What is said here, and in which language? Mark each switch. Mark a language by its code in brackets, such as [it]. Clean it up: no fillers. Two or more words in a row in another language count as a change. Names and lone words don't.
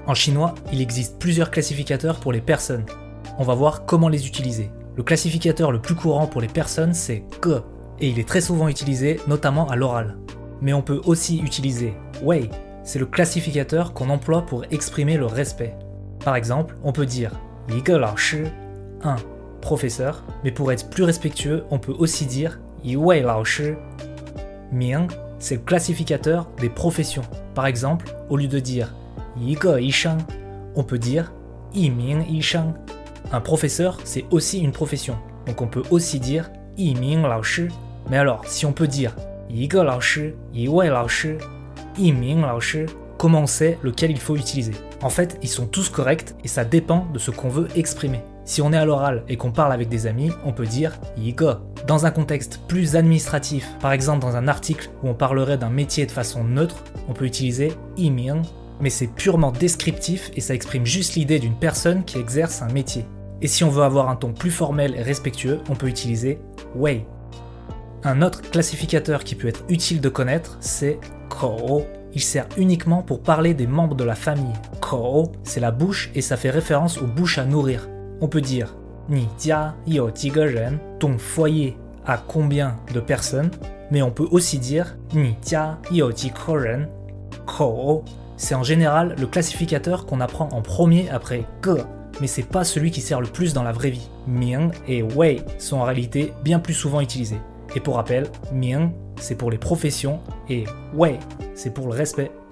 [fr] En chinois, il existe plusieurs classificateurs pour les personnes. On va voir comment les utiliser. Le classificateur le plus courant pour les personnes, c'est ge, et il est très souvent utilisé, notamment à l'oral. Mais on peut aussi utiliser wei, c'est le classificateur qu'on emploie pour exprimer le respect. Par exemple, on peut dire [zh] 一个老师, [fr] un professeur, mais pour être plus respectueux, on peut aussi dire [zh] 一位老师. [fr] Ming, c'est le classificateur des professions. Par exemple, au lieu de dire [zh] 一个医生, [fr] on peut dire [zh] 一名医生. [fr] Un professeur, c'est aussi une profession, donc on peut aussi dire [zh] 一名老师. [fr] Mais alors, si on peut dire [zh] 一个老师, 一位老师, 一名老师, [fr] comment on sait lequel il faut utiliser? En fait, ils sont tous corrects et ça dépend de ce qu'on veut exprimer. Si on est à l'oral et qu'on parle avec des amis, on peut dire [zh] 一个. [fr] Dans un contexte plus administratif, par exemple dans un article où on parlerait d'un métier de façon neutre, on peut utiliser [zh] 一名, [fr] mais c'est purement descriptif et ça exprime juste l'idée d'une personne qui exerce un métier. Et si on veut avoir un ton plus formel et respectueux, on peut utiliser 位. Un autre classificateur qui peut être utile de connaître, c'est 口. Il sert uniquement pour parler des membres de la famille. 口, c'est la bouche et ça fait référence aux bouches à nourrir. On peut dire [zh] 你家有几个人, [fr] ton foyer a combien de personnes, mais on peut aussi dire [zh] 你家有几个人. [fr] 口, c'est en général le classificateur qu'on apprend en premier après 个, mais c'est pas celui qui sert le plus dans la vraie vie. Ming et wei sont en réalité bien plus souvent utilisés. Et pour rappel, Ming, c'est pour les professions et wei, c'est pour le respect.